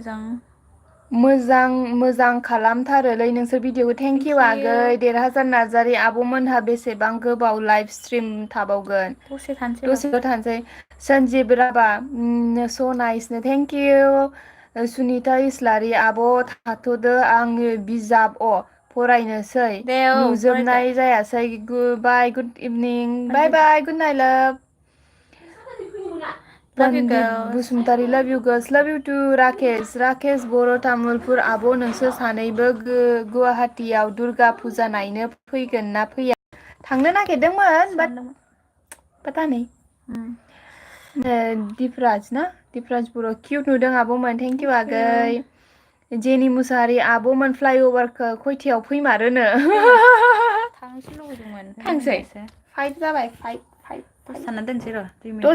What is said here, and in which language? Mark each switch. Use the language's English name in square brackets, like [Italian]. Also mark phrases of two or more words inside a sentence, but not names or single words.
[Bodo] मोजां खालामथारोलै नोंसोर भिडिअखौ [English] thank you [Bodo] आगै 1,000 नार्जारि आब'मोनहा बेसेबां गोबाव [English] live stream [Bodo] थाबावगोन दसेल' थानोसै सन्जीब राभा स' नाइसनो [English] thank you [Bodo] सुनिता इस्लारि आब' थाथ'दो आङो बिजाब फरायनोसै दे औ नुजोबनाय जायासै [English] bye good evening bye bye good night love Love you [Bodo] पन्डित girls. बसुमतारी [English] love you girls love you to [Bodo] राकेश बर' तामुलपुर आब' नोंसोर सानैबो गुवाहाटीयाव दुर्गा फुजा नायनो फैगोन ना फैया थांनो नागिरदोंमोन [Hindi] पता नहीं [Bodo] दिपराज बर' किउट नुदों आब'मोन [English] thank you [Bodo] आगै जेनि मुसाहारि आब'मोन फ्लाइअभारखौ खयथायाव फैमारोनो थांनोसो लुबैदोंमोन थांसै 5 जाबाय 5 सानना दोनसै र' 2 मिनिट